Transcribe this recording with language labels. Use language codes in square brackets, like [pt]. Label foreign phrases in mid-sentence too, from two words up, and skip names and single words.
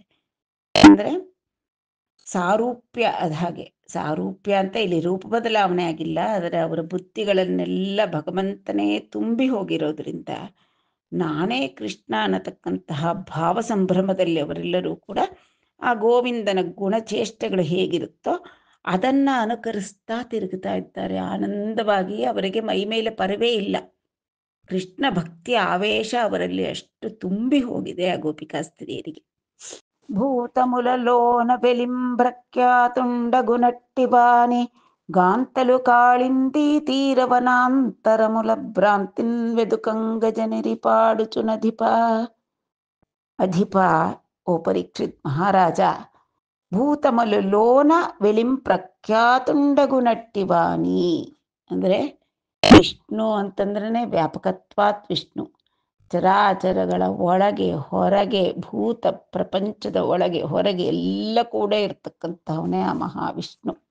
[kn] ಅಂದರೆ ಸಾರೂಪ್ಯ, ಅದ ಹಾಗೆ ಸಾರೂಪ್ಯ ಅಂತ ಇಲ್ಲಿ ರೂಪ ಬದಲಾವಣೆ ಆಗಿಲ್ಲ, ಆದರೆ ಅವರ ಬುದ್ಧಿಗಳನ್ನೆಲ್ಲ ಭಗವಂತನೇ ತುಂಬಿ ಹೋಗಿರೋದ್ರಿಂದ ನಾನೇ ಕೃಷ್ಣ ಅನ್ನತಕ್ಕಂತಹ ಭಾವ ಸಂಭ್ರಮದಲ್ಲಿ ಅವರೆಲ್ಲರೂ ಕೂಡ ಆ ಗೋವಿಂದನ ಗುಣಚೇಷ್ಟೆಗಳು ಹೇಗಿರುತ್ತೋ ಅದನ್ನ ಅನುಕರಿಸ್ತಾ ತಿರುಗುತ್ತಾ ಇದ್ದಾರೆ ಆನಂದವಾಗಿ. ಅವರಿಗೆ ಮೈ ಮೇಲೆ ಪರವೇ ಇಲ್ಲ, ಕೃಷ್ಣ ಭಕ್ತಿ ಆವೇಶ ಅವರಲ್ಲಿ ಅಷ್ಟು ತುಂಬಿ ಹೋಗಿದೆ ಆ ಗೋಪಿಕಾ ಸ್ತ್ರೀಯರಿಗೆ. [te] భూతములలోన వెలింబ్రఖ్యాతుండగునట్టివాని గాంతలు కాళింది తీరవనాంతరముల భ్రాంతిన్ వెదుకంగజనిరి పాడుచునధిప. [kn] అధిప, ఓ పరీಕ್ಷಿತ್ ಮಹಾರಾಜ, [te] భూతములలోన వెలింబ్రఖ్యాతుండగునట్టివాని [kn] ಅಂದರೆ ವಿಷ್ಣು ಅಂತಂದ್ರೆ ವ್ಯಾಪಕತ್ವಾತ್ ವಿಷ್ಣು, ಚರಾಚರಗಳ ಒಳಗೆ ಹೊರಗೆ, ಭೂತ ಪ್ರಪಂಚದ ಒಳಗೆ ಹೊರಗೆ ಎಲ್ಲ ಕೂಡ ಇರ್ತಕ್ಕಂಥವನೇ ಆ ಮಹಾವಿಷ್ಣು.